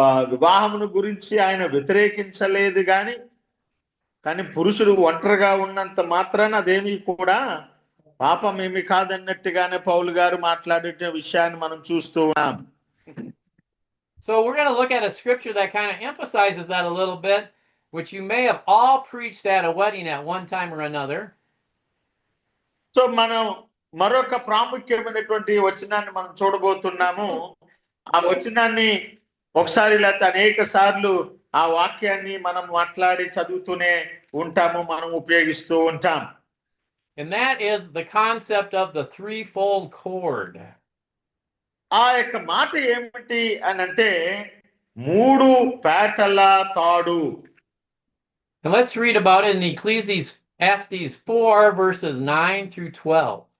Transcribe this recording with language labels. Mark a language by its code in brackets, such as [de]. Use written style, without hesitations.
[te] వివాహమును గురించి ఆయన వ్యతిరేకించలేదు, కానీ పురుషుడు ఒంటరిగా ఉన్నంత మాత్రాన అదేమీ కూడా పాపమేమి కాదన్నట్టుగానే పౌలు గారు మాట్లాడే విషయాన్ని మనం చూస్తూ ఉన్నాం. [en] So we're going to look at a scripture that kind of emphasizes that a little bit, which you may have all preached at a wedding at one time or another. [te] So మనం మరొక ప్రాముఖ్యమైనటువంటి వచనాన్ని మనం చూడబోతున్నాము. ఆ వచనాన్ని ఒకసారి లేకపోతే అనేక సార్లు ఆ వాక్యాన్ని మనం మాట్లాడి చదువుతూనే ఉంటాము, మనం ఉపయోగిస్తూ ఉంటాం. [en] And that is the concept of the threefold cord. [te] ఆ యొక్క మాట ఏమిటి అని అంటే 3 పేటల తాడు. [en] And let's read about it in Ecclesiastes 4 verses 9 through 12.